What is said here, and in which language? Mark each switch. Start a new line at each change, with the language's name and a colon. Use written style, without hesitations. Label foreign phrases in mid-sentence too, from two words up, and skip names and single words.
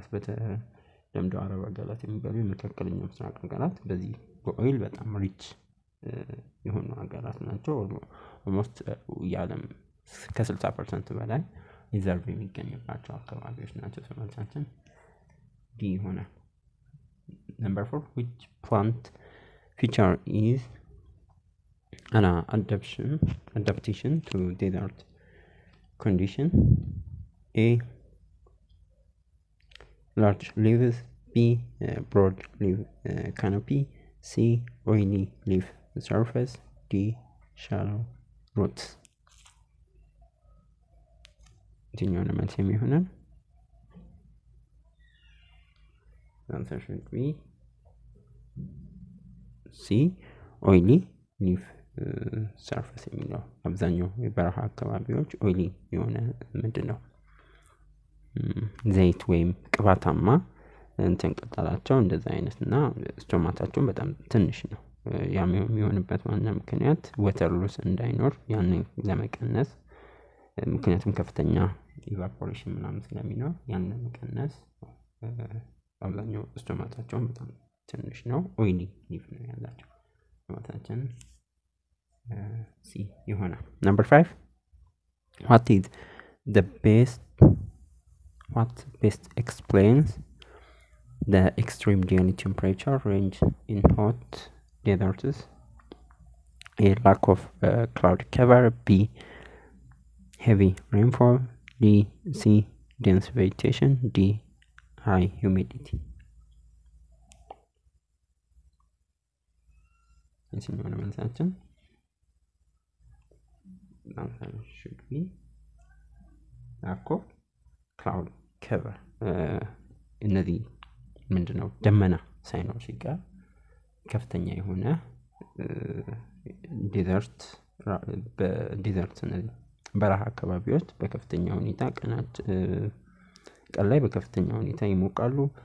Amharic: በተለምዶ አረብ ሀገራት የሚባሉ የመካከለኛው ምስራቅ ሀገራት በዚህ በኦይል በጣም ሪች የሆኑ ሀገራት ናቸው ኦልሞስት የዓለም ከ60% በላይ ሪዘርቭ የሚገኝባቸው አካባቢዎች ናቸው ስለማለታችን ዲ ሆነ
English: number 4 which plant feature is an adaptation to desert condition A large leaves B broad leaf canopy C oily leaf surface D shallow roots
Amharic: የትኛውን መልስ የሚሆነው
English: answer should be C oily leaf surface
Amharic: የሚለው አብዛኛው የበረሃ አካባቢዎች ኦይሊ የሆነ ምንድነው ዘይት ወይም ቅባታማ እንትን ቅጠላቸው እንደዛ አይነትና ስቶማታቸው በጣም ትንሽ ነው ያም የሚሆንበት ዋና ምክንያት
English: water loss
Amharic: እንዳይኖር ያንን ለመቀነስ ምክንያቱም ከፍተኛ ኢቫፖሬሽን ምናምን ስለሚኖር ያንን መቀነስ አብዛኛው ስቶማታቸው በጣም ትንሽ ነው
English: oily leaf
Amharic: ነው ያላቸው ስቶማታችን C ይሆናል
English: number 5 what best explains the extreme daily temperature range in hot deserts A lack of cloud cover B heavy rainfall D C dense vegetation D high humidity
Amharic: የትኛው ነው መልሳችን
English: answer should be lack of cloud cover
Amharic: እነዚህ ምንድነው ደመና ሳይኖር ሲቀር ከፍተኛ የሆነ ዴዘርት እነዚህ በረሃ አካባቢዎች በከፍተኛ ሁኔታ ቀን ላይ በከፍተኛ ሁኔታ ይሞቃሉ